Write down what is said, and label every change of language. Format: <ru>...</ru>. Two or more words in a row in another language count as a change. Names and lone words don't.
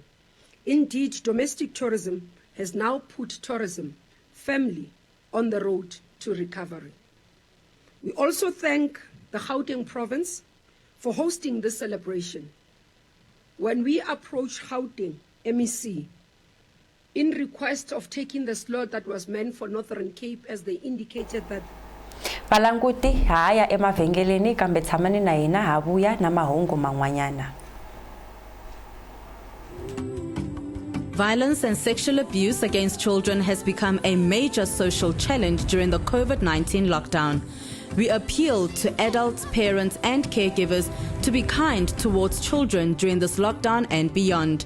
<en>Indeed, domestic tourism has now put tourism firmly on the road to recovery. We also thank the Gauteng province for hosting this celebration. When we approached Gauteng MEC in request of taking the slot that was meant for Northern Cape, as they indicated that</en> <ts>Valanguti haya emavhengeleni kambe tshamani na hina ha vuya na mahungu man'wanyana.</ts> <en>Violence and sexual abuse against children has become a major social challenge during the COVID-19 lockdown. We appeal to adults, parents and caregivers to be kind towards children during this lockdown and beyond.</en>